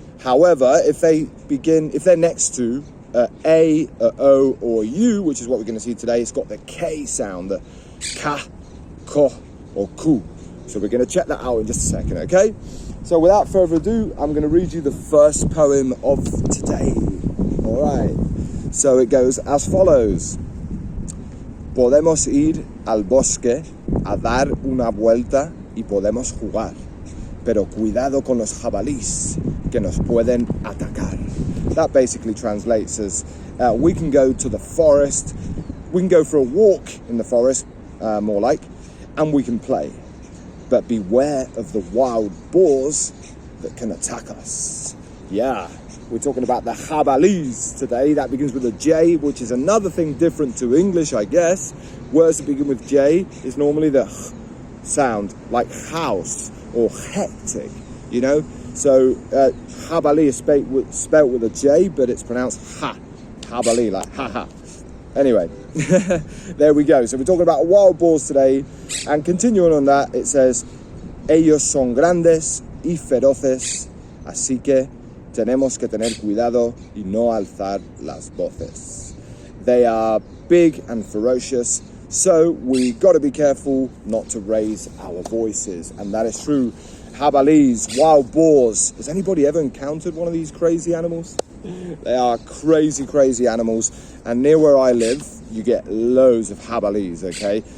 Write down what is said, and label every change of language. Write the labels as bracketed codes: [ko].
[en] However, if they're next to A, O, or U, which is what we're going to see today, it's got the K sound, the ka, ko, or ku. So we're going to check that out in just a second, okay? So without further ado, I'm going to read you the first poem of today. All right. So it goes as follows. [es] Podemos ir al bosque a dar una vuelta y podemos jugar, pero cuidado con los jabalíes que nos pueden atacar. [en] That basically translates as we can go to the forest, we can go for a walk in the forest, more like, and we can play. But beware of the wild boars that can attack us. Yeah, we're talking about the jabalíes today. That begins with a J, which is another thing different to English, I guess. Words that begin with J is normally the h sound, like house or hectic, you know? So jabalí is spelt with a J, but it's pronounced ha. Jabalí, like ha-ha. Anyway, there we go. So we're talking about wild boars today. And continuing on that, it says, [es] ellos son grandes y feroces, así que tenemos que tener cuidado y no alzar las voces. [en] They are big and ferocious, so we got to be careful not to raise our voices. And that is true. Jabalíes, wild boars. Has anybody ever encountered one of these crazy animals? They are crazy, crazy animals. And near where I live, you get loads of jabalíes, okay?